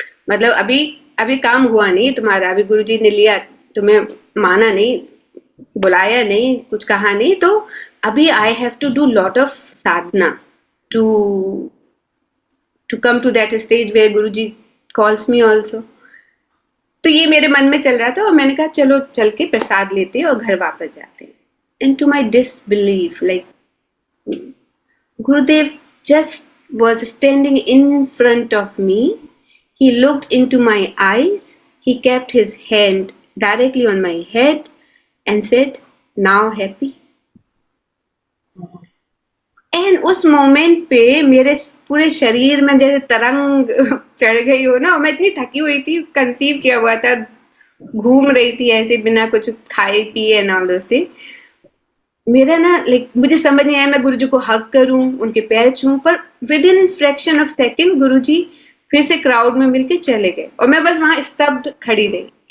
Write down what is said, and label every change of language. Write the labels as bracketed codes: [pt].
[hi] मतलब अभी अभी काम हुआ नहीं तुम्हारा, अभी गुरुजी ने लिया तुम्हें, माना नहीं, बुलाया नहीं, कुछ कहा नहीं, तो अभी [en] I have to do lot of sadhana to come to that stage where Guruji calls me also. [hi] तो ये मेरे मन में चल रहा था, और मैंने कहा चलो चल के प्रसाद लेते हैं और घर वापस जाते हैं। [en] And to my disbelief, like Gurudev just was standing in front of me. He looked into my eyes. He kept his hand directly on my head and said, "Now happy?" [hi] And उस moment पे मेरे पूरे शरीर में जैसे तरंग चढ़ गई हो ना, मैं इतनी थकी हुई थी, कंसीव किया हुआ था, घूम रही थी ऐसे बिना कुछ खाए पिए ना, से मेरा ना लाइक मुझे समझ नहीं आया मैं गुरुजी को हग करूं, उनके पैर छूं, पर [en] within fraction of second [hi] गुरुजी फिर से क्राउड में मिलके चले गए, और मैं बस वहां स्तब्ध खड़ी रही।